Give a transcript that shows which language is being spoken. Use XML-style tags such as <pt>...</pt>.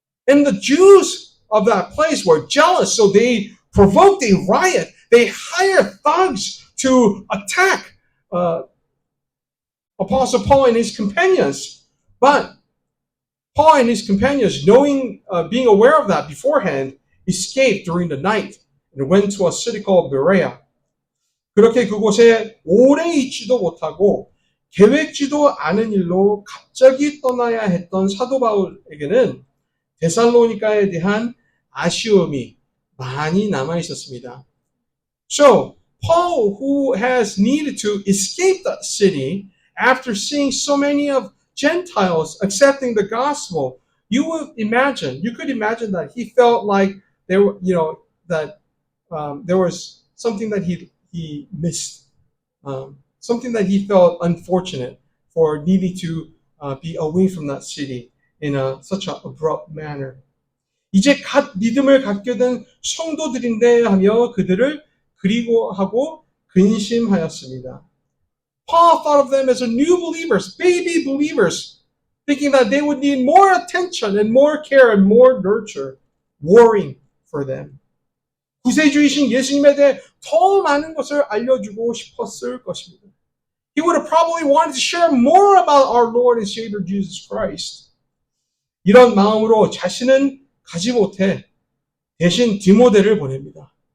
<en>And the Jews of that place were jealous, so they provoked a riot. They hired thugs to attack Apostle Paul and his companions. But Paul and his companions, being aware of that beforehand, escaped during the night and went to a city called Berea.</en> <ko>그렇게 그곳에 오래 있지도 못하고 계획지도 않은 일로 갑자기 떠나야 했던 사도 바울에게는 데살로니가에 대한 아쉬움이 많이 남아 있었습니다.</ko> <en>So, Paul, who has needed to escape that city after seeing so many of Gentiles accepting the gospel, you could imagine that he felt like there was something that he missed, something that he felt unfortunate for needing to be away from that city in such an abrupt manner.</en> <ko>이제 갓 믿음을 갖게 된 성도들인데 하며 그들을 그리워하고 근심하였습니다.</ko> <en>Paul thought of them as new believers, baby believers, thinking that they would need more attention and more care and more nurture, worrying for them.</en> <ko>구세주이신 예수님에 대해 더 많은 것을 알려주고 싶었을 것입니다.</ko> <en>He would have probably wanted to share more about our Lord and Savior Jesus Christ.</en> <ko>이런 마음으로 자신은 가지 못해 대신 디모데를 보냅니다.</ko>